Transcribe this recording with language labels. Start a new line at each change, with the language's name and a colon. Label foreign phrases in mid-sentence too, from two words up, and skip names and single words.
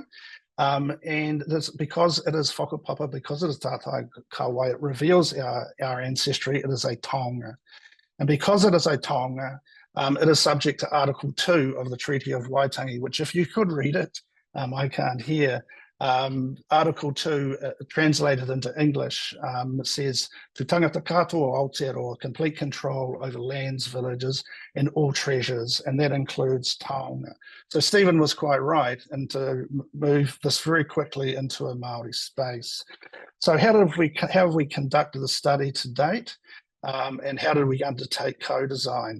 English: And this, because it is whakapapa, because it is
Māori: tātai kawai,
English: it reveals our ancestry. It is a taonga. And because it is a taonga, it is subject to Article 2 of the Treaty of Waitangi, which, if you could read it, I can't here. Article 2, translated into English, says,
Māori: "To tangata katoa o Aotearoa,
English: complete control over lands, villages, and all treasures," and that includes taonga. So Stephen was quite right, and to move this very quickly into a Māori space. So how have we conducted the study to date, and how did we undertake co-design?